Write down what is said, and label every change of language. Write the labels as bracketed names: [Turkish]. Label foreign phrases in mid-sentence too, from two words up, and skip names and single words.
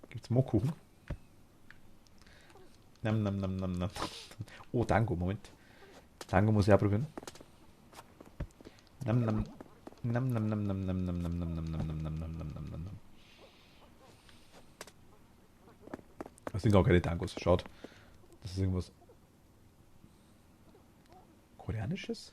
[German] Smokuchen. Nam, nam, nam, nam, nam. Oh, Tango, Moment. Tango muss ich auch probieren. Nam, nam. Nam, nam, nam, nam, nam, nam, nam, nam, nam, nam, nam, nam, nam, nam, nam, nam. Das sind gar keine Tangos. Schaut. Das ist irgendwas Koreanisches?